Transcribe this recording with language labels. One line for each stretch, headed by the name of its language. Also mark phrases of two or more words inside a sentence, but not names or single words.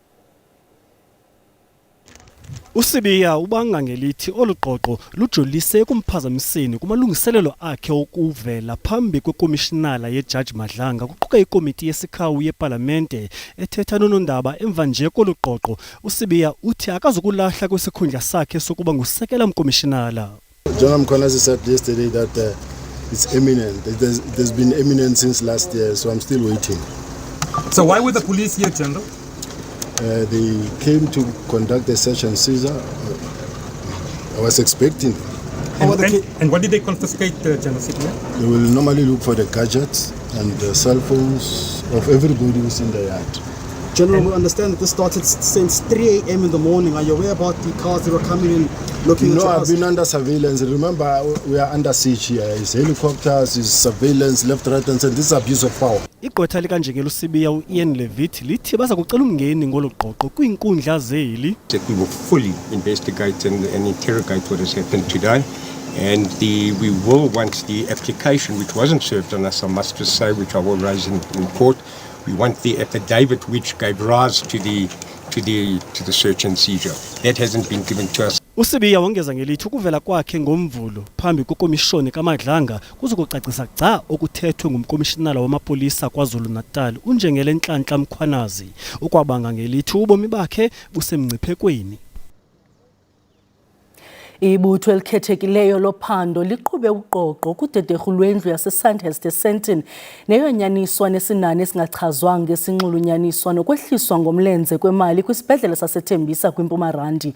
Xhosa: uSibiya ubanga ngelithi oluqoqo lujolise ekumphazamiseni kumalungiselelo akhe okuvela phambi kwekomishinala yeJudge Madlanga kuquka ikomiti yesikhawu yeParlamente ethetha nonondaba emva nje koluqoqo. uSibiya uthi akazukulahla kwesikhundla sakhe sokuba ngusekela mkomishinala.
English: General Mkhwanazi said yesterday that it's imminent. There's been imminent since last year, so I'm still waiting. So why were the police here, General? They came to conduct a search and seizure. I was expecting. And what did they confiscate, General Sibiya? They will normally look for the gadgets and the cell phones of everybody who's in the yard. General, we understand that this started since 3 a.m. in the morning. Are you aware about the cars that were coming in looking at your house? I've been under surveillance. Remember, we are under siege here. It's helicopters, it's surveillance, left, right, and center. This is abuse of power.
Xhosa: igqwetha likanjengelo Sibiya uIan Levitt lithi baza kucela umngeni ngoloqoqo kwiinkundla zeli.
English: We will fully investigate and interrogate what has happened today. And we will, once the application, which wasn't served on us, I must just say, which I will raise in court, we want the affidavit which gave rise to the search and seizure. That hasn't been given to us.
Xhosa: Usibiya wongeza ngelithi ukuvela kwakhe ngomvulo phambi kwekomishoni kaMadlanga kuzokucacisa gca okuthethwe ngumkomishinala wamapolisa KwaZulu-Natal uNjengele Nhlanhla Mkhwanazi ukwabanga ngelithi ubomi bakhe busemngciphekweni. Ibutho elikhethekileyo lophando liqhube uqoqo kudederhu lwendlu yaseSandhurst eSandton neyonyaniswa nesinani esingachazwanga ngesinxulunyaniswa nokwehliswa ngomlenze kwemali kwisibhedlele saseThembisa kwiMpumalanga.